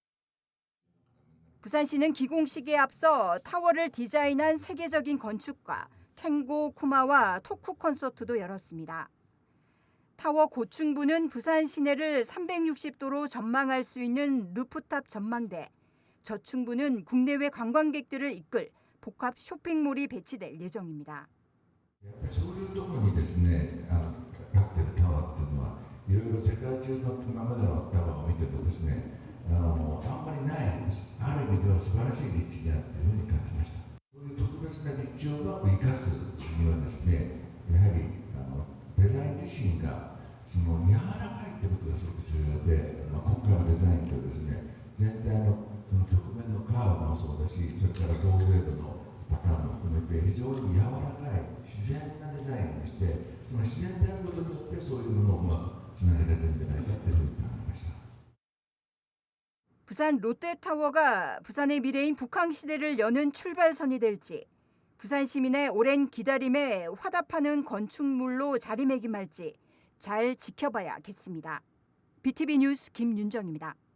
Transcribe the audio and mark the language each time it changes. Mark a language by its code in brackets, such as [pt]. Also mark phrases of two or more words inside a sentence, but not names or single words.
[ko] 부산시는 기공식에 앞서 타워를 디자인한 세계적인 건축가 켄고 쿠마와 토크 콘서트도 열었습니다. 타워 고층부는 부산 시내를 360도로 전망할 수 있는 루프탑 전망대, 저층부는 국내외 관광객들을 이끌 복합 쇼핑몰이 배치될 예정입니다. [ja] そういうところにですね、立ってるタワーっていうのは、いろいろ世界中の今までのタワーを見てるとですね、あんまりない、ある意味では素晴らしい立地だというふうに感じました。そういう特別な立地をうまく生かすにはですね、やはりデザイン自身がその柔らかいということがすごく重要で、今回のデザインというですね、全体のその曲面のカーブもそうだし、それからゴールウェードのパターンも含めて非常に柔らかい自然なデザインをして、その自然であることによってそういうものをうまくつなげられるんじゃないかというふうに考えました。 [ko] 부산 롯데타워가 부산의 미래인 북한시대를 여는 출발선이 될지, 부산 시민의 오랜 기다림에 화답하는 건축물로 자리매김할지 잘 지켜봐야겠습니다. BTV 뉴스 김윤정입니다.